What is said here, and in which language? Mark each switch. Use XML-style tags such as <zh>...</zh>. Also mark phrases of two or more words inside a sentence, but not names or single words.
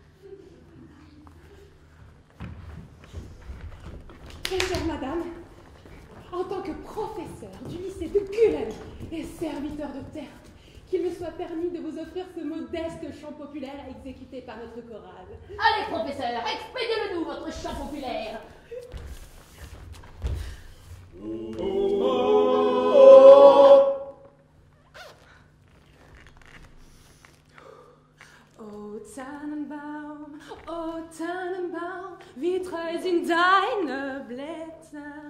<fr>Très chère madame, en tant que professeur du lycée de Cullen et serviteur de terre, qu'il me soit permis de vous offrir ce modeste chant populaire exécuté par notre chorale. Allez, professeur, expédiez-le-nous, votre chant populaire.</fr> <de>O Tannenbaum, o Tannenbaum, wie treu sind deine Blätter.</de>